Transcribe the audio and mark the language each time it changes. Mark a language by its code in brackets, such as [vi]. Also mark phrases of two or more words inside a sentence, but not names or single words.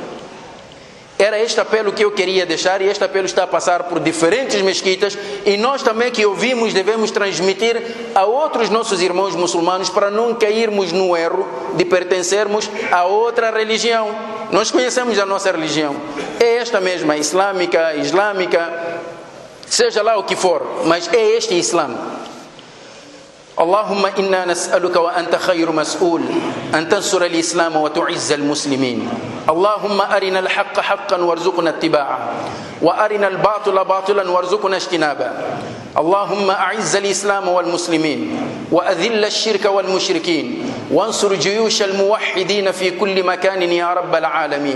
[pt] Era este apelo que eu queria deixar, e este apelo está a passar por diferentes mesquitas, e nós também que ouvimos devemos transmitir a outros nossos irmãos muçulmanos, para não cairmos no erro de pertencermos a outra religião. Nós conhecemos a nossa religião, é esta mesma, islâmica, seja lá o que for, mas é este Islã. [ar] اللهم إنا نسألك وأنت خير مسؤول أن تنصر الإسلام وتعز المسلمين. اللهم أرنا الحق حقا وارزقنا اتباعه، وأرنا الباطل باطلا وارزقنا اجتنابه. اللهم أعز الإسلام والمسلمين، وأذل الشرك والمشركين، وانصر جيوش الموحدين في كل مكان يا رب العالمين.